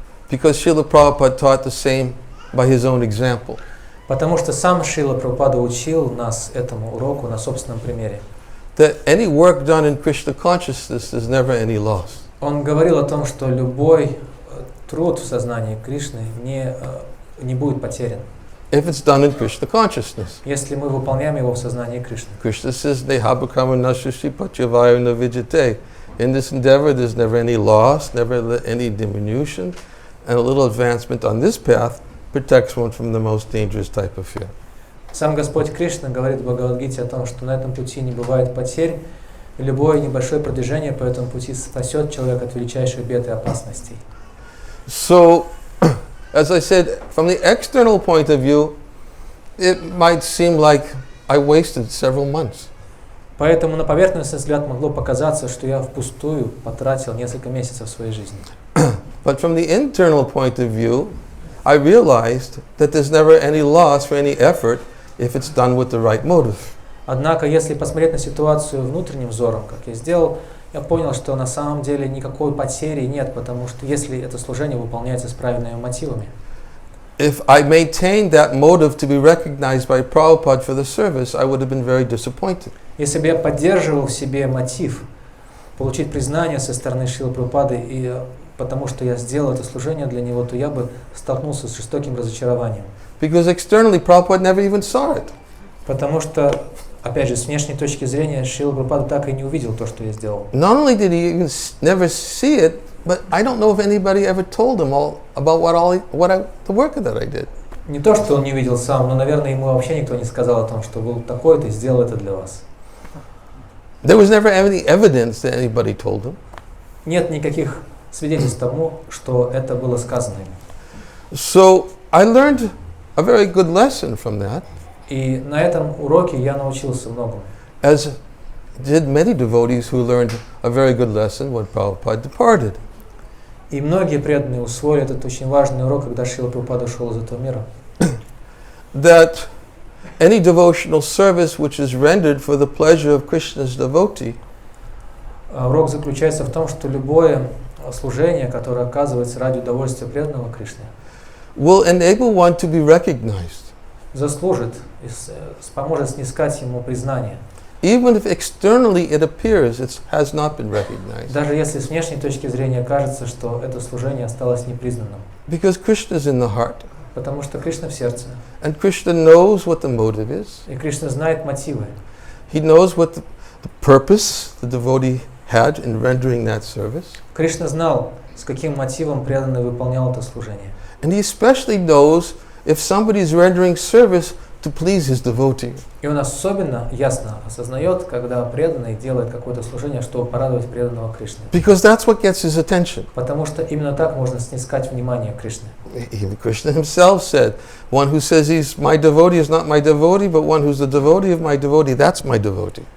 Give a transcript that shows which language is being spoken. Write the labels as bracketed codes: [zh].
[en] Because Srila Prabhupada taught the same by his own example. [ru] Потому что сам Шрила Прабхупада учил нас этому уроку на собственном примере. [en] That any work done in Krishna consciousness is never any loss. [ru] Он говорил о том, что любой труд в сознании Кришны не будет потерян, [en] if it's done in Krishna consciousness. [ru] если мы выполняем его в сознании Кришны. [en] Krishna says, [sa] "Nehabhakama nasushi patyavaya navijate." [en] In this endeavor, there's never any loss, never any diminution, and a little advancement on this path protects one from the most dangerous type of fear. [ru] Сам Господь Кришна говорит в Бхагавад-Гите о том, что на этом пути не бывает потерь, и любое небольшое продвижение по этому пути спасет человека от величайших бед и опасностей. [en] So, as I said, from the external point of view, it might seem like I wasted several months. [ru] Поэтому на поверхностный взгляд могло показаться, что я впустую потратил несколько месяцев своей жизни. [en] But from the internal point of view, I realized that there's never any loss for any effort if it's done with the right motive. [ru] Однако, если посмотреть на ситуацию внутренним взором, как я сделал, я понял, что на самом деле никакой потери нет, потому что если это служение выполняется с правильными мотивами. [en] If I maintained that motive to be recognized by Prabhupada for the service, I would have been very disappointed. [ru] Если бы я поддерживал в себе мотив получить признание со стороны Шрилы Прабхупады, и потому что я сделал это служение для него, то я бы столкнулся с жестоким разочарованием. [en] Because externally, Prabhupada never even saw it. [ru] Потому что, опять же, с внешней точки зрения, Шрила Прабхупада так и не увидел то, что я сделал. [en] Not only did he even never see it, but I don't know if anybody ever told him the work that I did. [ru] Не то, что он не видел сам, но, наверное, ему вообще никто не сказал о том, что был такой-то и сделал это для вас. [en] There was never any evidence that anybody told him. [ru] Нет никаких свидетельств тому, что это было сказано ему. [en] So I learned a very good lesson from that. [ru] И на этом уроке я научился многому. [en] As did many devotees who learned a very good lesson when Prabhupada departed. [ru] И многие преданные усвоили этот очень важный урок, когда Шрила Прабхупада ушел из этого мира. [en] That any devotional service which is rendered for the pleasure of Krishna's devotee [ru] Урок заключается в том, что любое служение, которое оказывается ради удовольствия преданного Кришны, [en] will enable one to be recognized. [ru] Заслужит и поможет снискать ему признание. [en] Even if externally it appears it has not been recognized. [ru] Даже если с внешней точки зрения кажется, что это служение осталось непризнанным. [en] Because Krishna is in the heart. [ru] Потому что Кришна в сердце. [en] And Krishna knows what the motive is. [ru] И Кришна знает мотивы. [en] He knows what the purpose the devotee had in rendering that service. [ru] Кришна знал, с каким мотивом преданный выполнял это служение. [en] And he especially knows if somebody is rendering service to please his devotee. [ru] И он особенно ясно осознает, когда преданный делает какое-то служение, чтобы порадовать преданного Кришны. [en] Because that's what gets his attention. [ru] Потому что именно так можно снискать внимание Кришны. [en] Even Krishna himself said, one who says he's my devotee is not my devotee, but one who's the devotee of my devotee, that's my devotee.